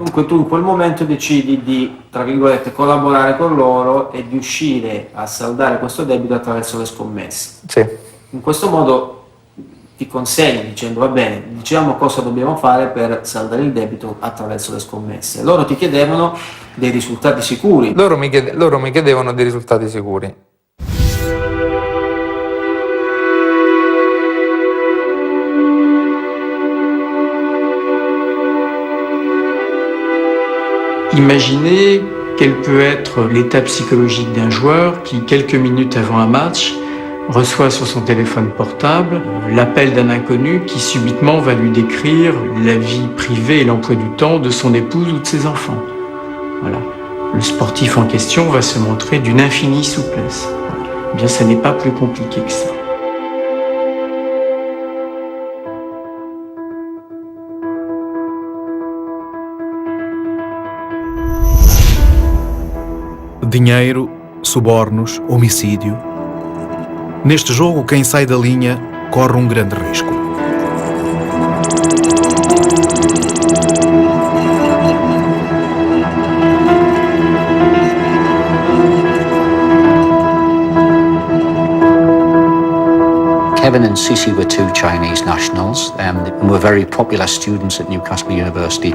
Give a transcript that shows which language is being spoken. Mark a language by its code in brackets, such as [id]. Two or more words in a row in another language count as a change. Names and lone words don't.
[it] Dunque tu in quel momento decidi di, tra virgolette, collaborare con loro e di uscire a saldare questo debito attraverso le scommesse. Sì. In questo modo ti consegni dicendo va bene, diciamo cosa dobbiamo fare per saldare il debito attraverso le scommesse. Loro ti chiedevano dei risultati sicuri. Loro mi chiedevano dei risultati sicuri. [fr] Imaginez quel peut être l'état psychologique d'un joueur qui, quelques minutes avant un match, reçoit sur son téléphone portable l'appel d'un inconnu qui subitement va lui décrire la vie privée et l'emploi du temps de son épouse ou de ses enfants. Voilà. Le sportif en question va se montrer d'une infinie souplesse. Eh bien, ça n'est pas plus compliqué que ça. [pt] Dinheiro, subornos, homicídio. Neste jogo, quem sai da linha corre grande risco. [en] Kevin and Sisi were 2 Chinese nationals and were very popular students at Newcastle University.